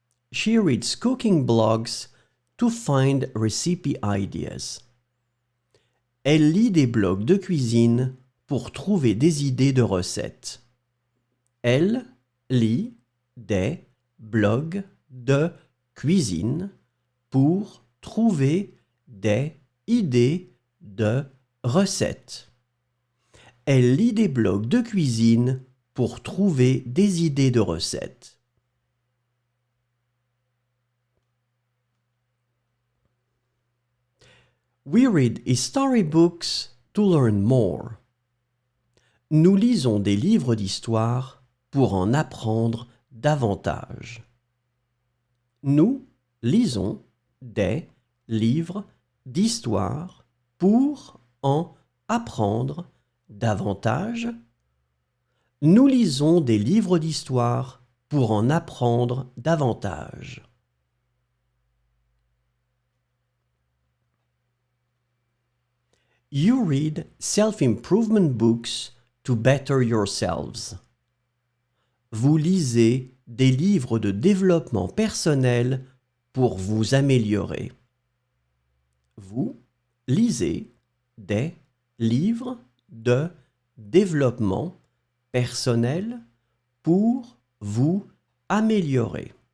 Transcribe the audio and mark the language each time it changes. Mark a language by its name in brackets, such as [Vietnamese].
[English] She reads cooking blogs to find recipe ideas. [French] Elle lit des blogs de cuisine pour trouver des idées de recettes. Elle lit des blogs de cuisine pour trouver des idées de recettes. Elle lit des blogs de cuisine pour trouver des idées de recettes. [English] We read history books to learn more. [French] Nous lisons des livres d'histoire pour en apprendre davantage. Nous lisons des livres d'histoire pour en apprendre davantage. Nous lisons des livres d'histoire pour en apprendre davantage. [English] You read self-improvement books to better yourselves. [French] Vous lisez des livres de développement personnel pour vous améliorer. Vous lisez des livres de développement personnel pour vous améliorer.